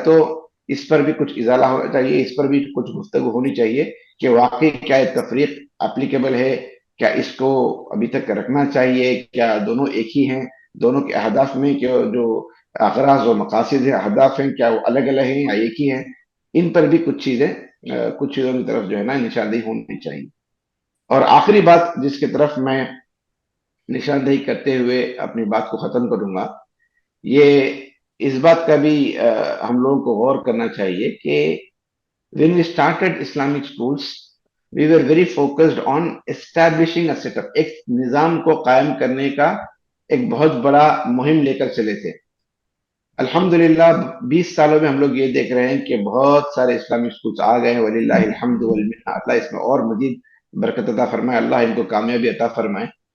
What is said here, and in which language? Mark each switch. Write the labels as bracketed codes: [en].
[ur] تو اس پر بھی کچھ ازالہ ہونا چاہیے, اس پر بھی کچھ گفتگو ہونی چاہیے کہ واقعی کیا یہ تفریق اپلیکیبل ہے, کیا اس کو ابھی تک رکھنا چاہیے, کیا دونوں ایک ہی ہیں, دونوں کے اہداف میں کہ جو اغراض و مقاصد ہیں, اہداف ہیں, کیا وہ الگ الگ ہیں یا ایک ہی ہیں. ان پر بھی کچھ چیزوں کی طرف جو ہے نا نشاندہی ہونی چاہیے. اور آخری بات جس کی طرف میں نشاندہی کرتے ہوئے اپنی بات کو ختم کروں گا, یہ اس بات کا بھی ہم لوگوں کو غور کرنا چاہیے کہ [en] when we started Islamic schools, we were very focused on establishing a setup. [ur] ایک نظام کو قائم کرنے کا ایک بہت بڑا مہم لے کر چلے تھے. الحمدللہ 20 سالوں میں ہم لوگ یہ دیکھ رہے ہیں کہ بہت سارے اسلامک سکولز آ گئے ہیں. وللہ الحمد والمنہ. اللہ اس میں اور مزید برکت عطا فرمائے, اللہ ان کو کامیابی عطا فرمائے.